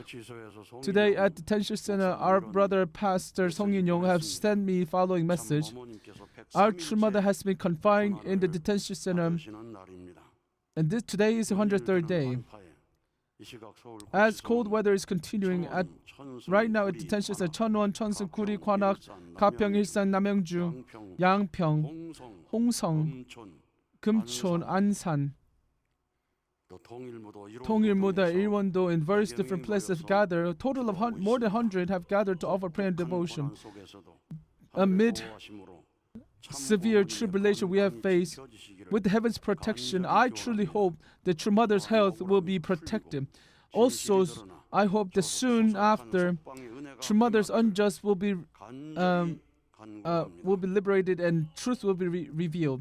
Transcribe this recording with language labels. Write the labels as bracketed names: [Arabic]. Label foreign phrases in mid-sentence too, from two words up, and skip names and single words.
[English] Today at the detention center, our brother Pastor Song In-yong has sent me following message. Our true mother has been confined in the detention center, and today is the 103rd day. As cold weather is continuing right now at detention center, Cheonwon, Cheonsun, Guri, Gwanak, Gapyeong, Ilsan, Namyeongju, Yangpyeong, Hongsong, Kumchon, Ansan, Tongilmuda, Ilwon-do, in various different places gather. A total of more than 100 have gathered to offer prayer and devotion. Amid severe tribulation we have faced, with the heaven's protection, I truly hope that true mother's health will be protected. Also, I hope that soon after, true mother's unjust will be liberated and truth will be revealed.